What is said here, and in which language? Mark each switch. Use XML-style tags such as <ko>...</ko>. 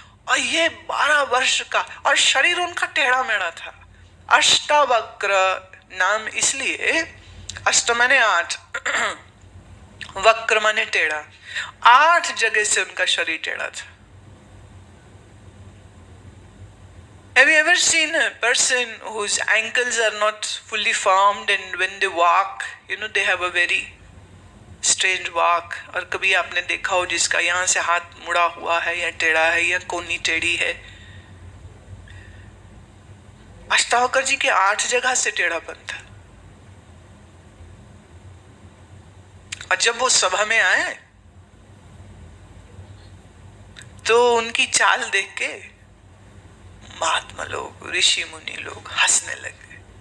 <hi>और ये 12 वर्ष का, और शरीर उनका टेढ़ा मेढ़ा था। अष्टावक्र नाम इसलिए, अष्ट माने 8, वक्र माने टेढ़ा, 8 जगह से उनका शरीर टेढ़ा था।</hi> <en>Have you ever seen a person whose ankles are not fully formed and when they walk, they have a very strange walk?</en> <hi>और कभी आपने देखा हो जिसका यहाँ से हाथ मुड़ा हुआ है या टेढ़ा है या कोनी टेढ़ी है? अष्टावक्र जी के 8 जगह से टेढ़ापन था। और जब वो सभा में आए तो उनकी चाल देख के महात्मा लोग, ऋषि मुनि लोग हंसने लगे।</hi>